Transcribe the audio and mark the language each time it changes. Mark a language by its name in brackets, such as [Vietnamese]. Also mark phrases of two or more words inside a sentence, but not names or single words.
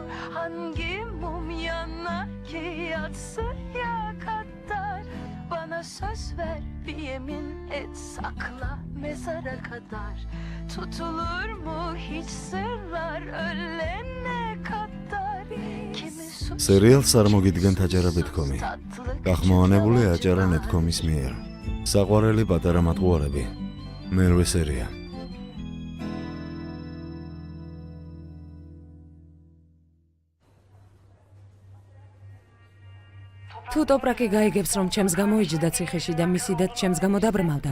[Turkish] Hangi mum yanar ki yatsıya kadar? Bana söz ver bir yemin et sakla mezara kadar. Tutulur mu hiç sırlar ölene kadar? [Georgian] Serial წარმოგიდგენთ აჯარაბეთკომი. გახმოვანებულია აჯარა.net.com-ის მიერ. საყვარელი პატარა მატყუარები. მერვე სერია. თუ ტოპრაკი გაიგებს, რომ ჩემს გამოიჯდა ციხეში და მისი და ჩემს გამო დაბრმავდა.